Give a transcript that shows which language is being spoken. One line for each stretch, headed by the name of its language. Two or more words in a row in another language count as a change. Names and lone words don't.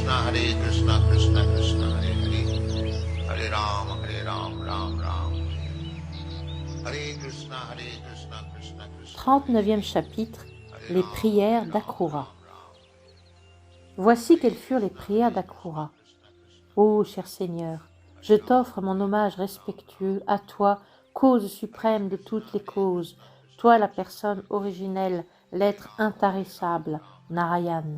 Sanskrit: कृष्ण कृष्ण हरे हरे, हरे राम, राम राम, हरे कृष्ण कृष्ण कृष्ण.
French: 39e chapitre, les prières d'Akrura. Voici quelles furent les prières d'Akrura. Ô cher Seigneur, je t'offre mon hommage respectueux à toi, cause suprême de toutes les causes, toi la personne originelle, l'être intarissable, Narayan.